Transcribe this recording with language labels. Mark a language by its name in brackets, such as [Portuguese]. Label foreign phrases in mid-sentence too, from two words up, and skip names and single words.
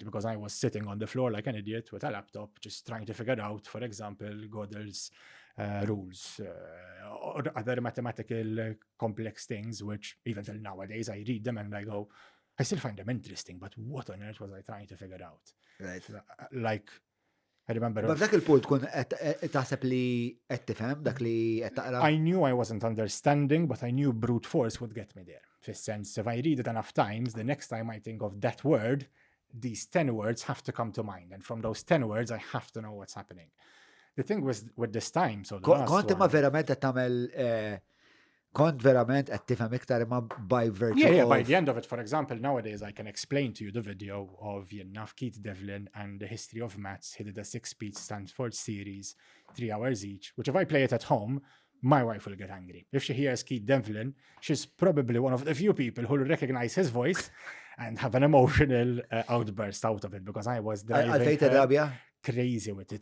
[English] Because I was sitting on the floor like an idiot with a laptop, just trying to figure out, for example, Gödel's rules or other mathematical complex things, which even till nowadays I read them and I go, I still find them interesting, but what on earth was I trying to figure out? Right. Like, I remember... [Maltese] But dak il-punt tkun taħseb li qed tifhem dak li qed taqra. [English] I knew I wasn't understanding, but I knew brute force would get me there. Fis-sense, if I read it enough times, the next time I think of that word, these 10 words have to come to mind. And from those 10 words, I have to know what's happening. The thing was with this time, so the last Kont one... [Maltese] imma verament qed tagħmel kont verament qed tifhem iktar imma [English] by virtue Yeah, of... by the end of it, for example, nowadays I can explain to you the video of Keith Devlin and the history of maths. He did a 6-speech Stanford series, 3 hours each, which if I play it at home, my wife will get angry. If she hears Keith Devlin, she's probably one of the few people who will recognize his voice and have an emotional outburst out of it, because I was driving her crazy with it.